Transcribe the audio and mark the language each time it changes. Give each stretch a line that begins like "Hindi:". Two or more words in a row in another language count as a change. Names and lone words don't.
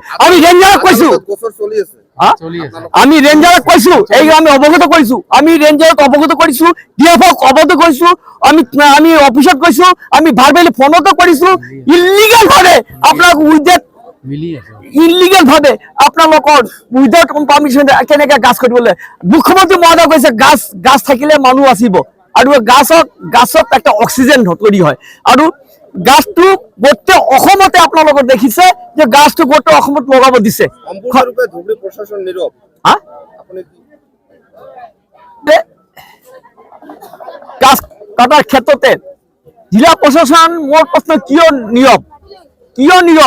Assamese: আমি ৰেঞ্জাৰক কৈছো, আমি ৰেঞ্জাৰক কৈছো, এই আমি অৱগত কৰিছো, আমি ৰেঞ্জাৰক অৱগত কৰিছো, ডিএফক অৱগত কৰিছো, আমি অফিচত কৈছো, আমি ভাৰ্বেলি ফোনতো কৰিছো। ইলিগেল ভাৱে আপোনালোক ইলিগেল ভাৱে আপোনালোকৰ
English: without permission
Assamese: কেনেকে গাছ কাটিবলৈ? মুখ্যমন্ত্ৰী মহোদয় কৈছে গাছ থাকিলে মানুহ আছিব, আৰু গাছত
Bangla: একটা অক্সিজেন তৈরি হয়।
Assamese: আৰু গাছটো গোটেই অসমতে আপোনালোকে দেখিছে যে গাছটো গোটেই অসমত লগাব দিছে। গাছ কাটাৰ ক্ষেত্ৰতে জিলা প্ৰশাসন, মোৰ প্ৰশ্ন কিয় নীৰৱ?